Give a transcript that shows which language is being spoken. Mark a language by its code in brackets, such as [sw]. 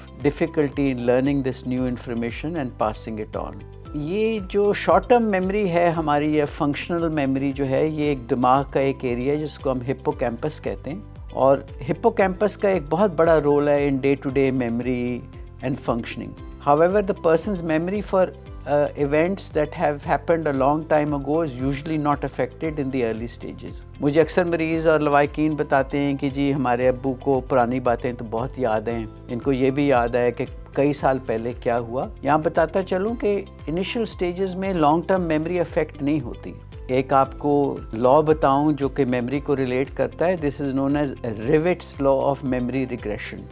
[en] Difficulty in learning this new information and passing it on. [ur] یہ جو short term memory ہے ہماری، یہ فنکشنل میموری جو ہے، یہ ایک دماغ کا ایک ایریا ہے جس کو ہم ہپو کیمپس کہتے ہیں، اور ہپو کیمپس کا ایک بہت بڑا رول ہے [en] In day to day memory and functioning. However, the person's memory for events that have happened a long time ago is usually not affected in the early stages. [ur] مجھے اکثر مریض اور لوائقین بتاتے ہیں کہ جی ہمارے ابو کو پرانی باتیں تو بہت یاد ہیں، ان کو یہ بھی یاد ہے کہ کئی سال پہلے کیا ہوا. یہاں بتاتا چلوں کہ انیشل سٹیجز میں لانگ ٹرم میموری افیکٹ نہیں ہوتی. ایک آپ کو لا بتاؤں جو کہ میموری کو ریلیٹ کرتا ہے، [en] This is known as Ribot's law of memory regression.